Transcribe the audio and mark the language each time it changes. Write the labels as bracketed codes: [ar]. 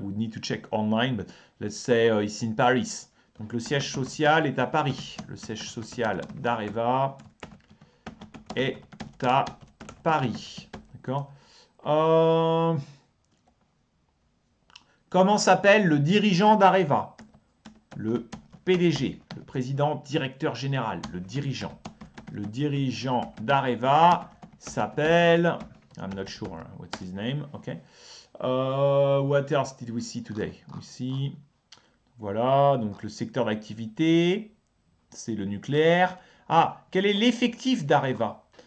[en] We need to check online, but let's say it's in Paris. [fr] Donc le siège social est à Paris. Le siège social d'Areva est à Paris. D'accord. Comment s'appelle le dirigeant d'Areva? Le PDG, le président directeur général, le dirigeant. Le dirigeant d'Areva s'appelle... [en] I'm not sure what's his name. Okay. What else did we see today? We see... [fr] Voilà, donc le secteur d'activité, c'est le nucléaire. Ah, quel est l'effectif d'Areva?